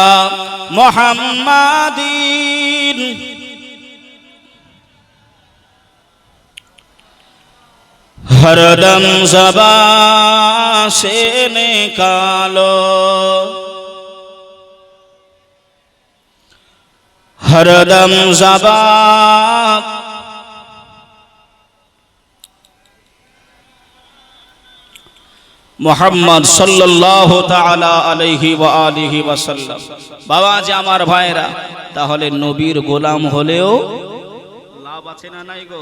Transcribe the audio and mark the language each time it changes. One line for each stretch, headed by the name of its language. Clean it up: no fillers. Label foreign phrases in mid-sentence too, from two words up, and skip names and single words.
Urdu: محمد ہر دم زبان سے نکالو ہر دم زبان
Arabic: محمد صلى الله تعالى عليه وعلى آله وسلم.
Bangla: বাবা যে আমার ভাইরা, তাহলে নবীর গোলাম হলেও লাভ আছে না নাই গো?